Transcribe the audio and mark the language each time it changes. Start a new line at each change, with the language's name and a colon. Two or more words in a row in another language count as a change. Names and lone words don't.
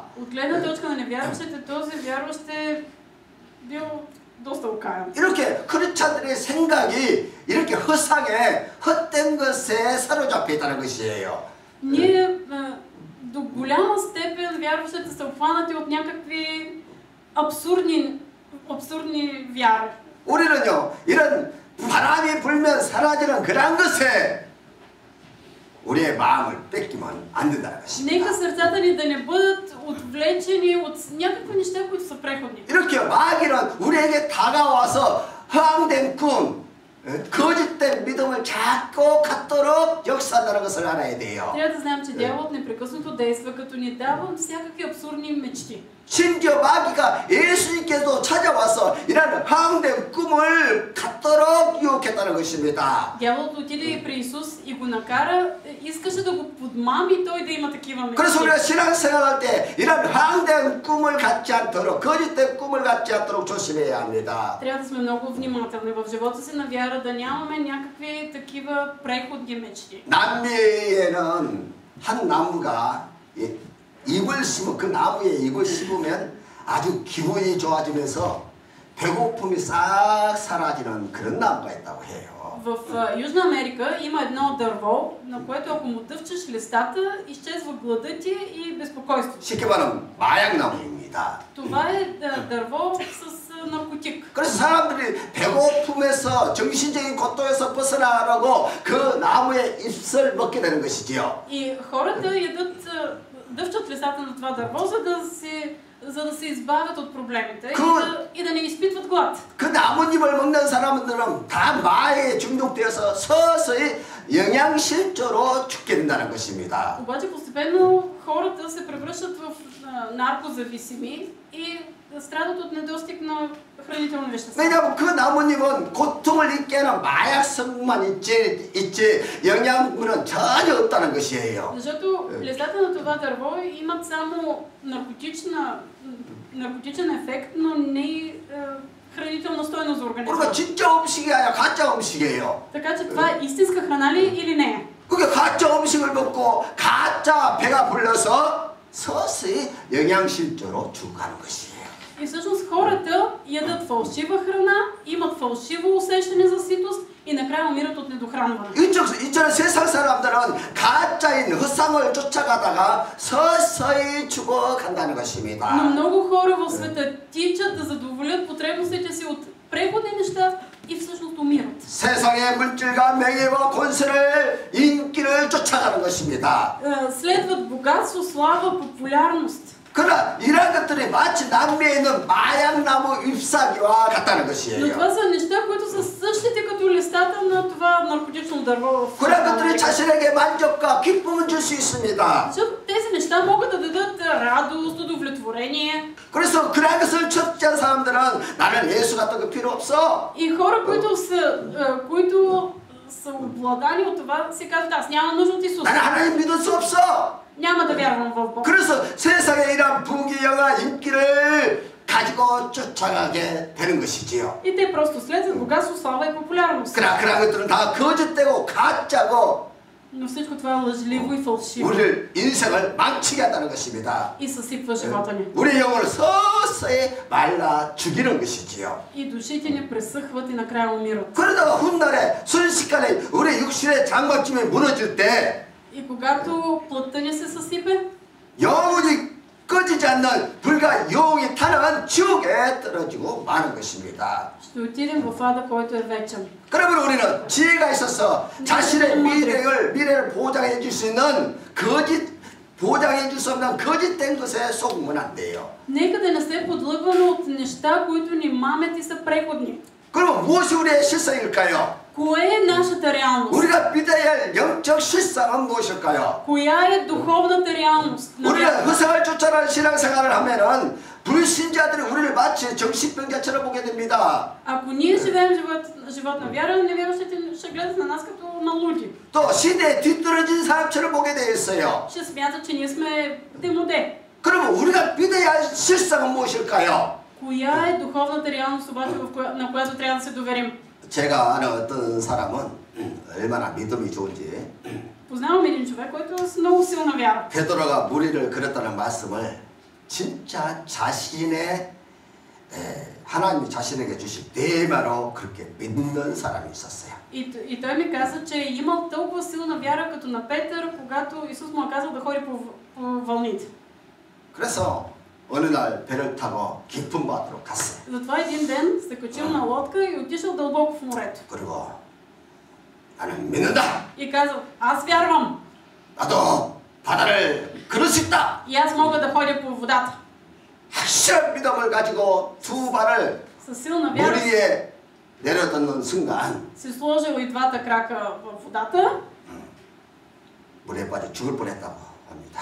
Bulgarian: От гледна точка на невярващите, този вярващ е бил доста окаян.
Korean: 이렇게 크리스천들의 생각이 이렇게 허상에 헛된 것에 사로잡혀 있다는 것이에요.
Bulgarian: Ние до голяма степен вярващите са обхванати от някакви абсурдни вяри.
Korean: 우리는요 이런 바람이 불면 사라지는 그런 것에 우리의 마음을 뺏기면 안 된다는 것입니다.
Bulgarian: Нека сърцата ни да не бъдат отвлечени от някакви неща, които са преходни.
Korean: 이렇게 마귀는 우리에게 다가와서 허황된 꿈, 거짓된 믿음을 자꾸 갖도록 역사한다는 것을 알아야 돼요.
Bulgarian: Трябва да знаем, че дяволът непрекъснато действа, като ни дава всякакви абсурдни мечти.
Korean: 심지어 마귀가 예수님께도 찾아와서 이런 허황된 꿈을 갖도록 유혹했다는 것입니다.
Bulgarian: Дяволът отиде и при Исус и го накара, искаше да го подмами той да има такива мечти.
Korean: 그래서 우리가 신앙생활할 때 이런 허황된 꿈을 갖지 않도록 거짓된 꿈을 갖지 않도록 조심해야 합니다.
Bulgarian: Трябва да сме много внимателни в живота си на вяра, да нямаме някакви такива преходни мечти.
Korean: 남미에는 한 나무가 잎을 심으면 그 나무에 잎을 심으면 아주 기분이 좋아지면서 배고픔이 싹 사라지는 그런 나무가 있다고 해요.
Bulgarian: В Южна Америка има едно дърво, на което ако му дъвчеш листата, изчезва гладът ти и безпокойството.
Korean: 쉽게 말하면 마약나무입니다.
Bulgarian: Това е дърво с наркотик.
Korean: 그래서 사람들이 배고픔에서 정신적인 고통에서 벗어나라고 그 나무의 잎을 먹게 되는 것이지요.
Bulgarian: И хората ядат, дъвчат листата на това дърво, за да се избавят от проблемите и да не изпитват глад.
Korean: 그 나뭇잎을 먹는 사람들은 다 마약에 중독되어서 서서히 영양실조로 죽게 된다는 것입니다.
Bulgarian: Обаче постепенно хората се превръщат в наркозависими и страдат от недостиг на хранителни вещества.
Korean: 왜냐하면 그 나뭇잎은 고통을 잊게 하는 마약성만 있지 영양분은 전혀 없다는 것이에요.
Bulgarian: Защото листата на това дърво имат само наркотичен ефект, но не хранителна стойност за организма.
Korean: 그러니까 진짜 음식이 아니라 가짜 음식이에요.
Bulgarian: Така че това е истинска храна ли или не?
Korean: 그게 가짜 음식을 먹고 가짜 배가 불러서 서서히 영양실조로 죽어가는 것이에요.
Bulgarian: И всъщност хората ядат фалшива храна, имат фалшиво усещане за ситост и накрая умират от недохранване.
Korean: 이처럼 세상 사람들은 가짜인 헛상을 쫓아가다가 서서히 죽어간다는
Bulgarian: Но
Korean: 것입니다.
Bulgarian: много хора в света тичат да задоволят потребностите си от преходни неща и всъщност умират.
Korean: 세상의 물질과 명예와 권세를 인기를 쫓아가는 것입니다.
Bulgarian: Следват богатство, слава, популярност.
Korean: 그러나 이러한 것들이 마치 남미에 있는 마약나무 잎사귀와 같다는
Bulgarian: Но
Korean: 것이에요.
Bulgarian: това са неща, които са същите като листата на това наркотично дърво.
Korean: 그런 것들이 자신에게 만족과 기쁨을 줄 수 있습니다.
Bulgarian: Защото тези неща могат да дадат радост, удовлетворение.
Korean: 그래서 그러한 것을 첩지한 사람들은 나는 예수 같은 거 필요 없어.
Bulgarian: И хора, които са обладани от това, си казват, аз нямам нужда от Исус.
Korean: 나는 하나님 믿을 수 없어.
Bulgarian: Няма да вярвам в Бог.
Korean: 그래서 세상에 이런 부귀영화 인기를 가지고 쫓아가게 되는 것이지요.
Bulgarian: И те просто следват богатство, слава и популярност.
Korean: 그런 것들은 다 거짓되고 가짜고
Bulgarian: Но всичко това е лъжливо и фалшиво.
Korean: 우리를 인생을 망치게 한다는 것입니다.
Bulgarian: И съсипва живота ни.
Korean: 우리 영혼을 서서히 말라 죽이는 것이지요.
Bulgarian: И душите ни пресъхват и накрая умират.
Korean: 그러다가 훗날에 순식간에 우리 육신의 장막쯤이 무너질 때
Bulgarian: И когато плътта ни се съсипе,
Korean: 영원히 꺼지지 않는 불과 영이 타는 지옥에 떨어지고 마는 것입니다.
Bulgarian: ще отидем в ада, който е вечен.
Korean: 그러면 우리는 지혜가 있어서 자신의 미래를 보장해 줄 수 있는 보장해 줄 수 없는 거짓된 것에 속으면 안 돼요.
Bulgarian: Нека да не се подлъгваме от неща, които ни мамят и са преходни.
Korean: 그러면 무엇이 우리의 실상일까요?
Bulgarian: Кое е нашата реалност?
Korean: 우리가 믿어야 할 영적 실상은 무엇일까요?
Bulgarian: Коя е духовната реалност?
Korean: 우리가 허상을 쫓아가는 신앙생활을 하면은 불신자들이 우리를 마치 정신병자처럼 보게 됩니다.
Bulgarian: Ако ние живеем живот на вяра, невярващите ще гледат на нас като на луди.
Korean: 또 시대에 뒤떨어진 사람처럼 보게 되어 있어요.
Bulgarian: Ще смятат, че ние сме демоде.
Korean: 그러면 우리가 믿어야 할 실상은 무엇일까요?
Bulgarian: Коя е духовната реалност обаче, на която трябва да се доверим?
Korean: 제가 아는 어떤 사람은 얼마나 믿음이 좋은지
Bulgarian: Познавам един човек, който е с много силна вяра.
Korean: 베드로가 무리를 그렸다는 말씀을 진짜 자신의 하나님이 자신에게 주신 대마로 그렇게 믿는 사람이 있었어요.
Bulgarian: И той ми каза, че е имал толкова силна вяра като на Петър, когато Исус му е казал да ходи по вълните.
Korean: 그래서 어느 날 배를 타고 깊은 바다로 갔어요.
Bulgarian: Затова един ден се качил на лодка и отишъл дълбоко в морето.
Korean: 그리고 나는 믿는다.
Bulgarian: И казал, аз вярвам.
Korean: 나도 바다를 걸을 수 있다.
Bulgarian: И аз мога да ходя по водата.
Korean: 확실한 믿음을 가지고 두 발을
Bulgarian: Със силна
Korean: 물
Bulgarian: вяра
Korean: 위에 내려놓는 순간
Bulgarian: си сложил и двата крака в водата
Korean: 물에 빠져 죽을 뻔했다고 합니다.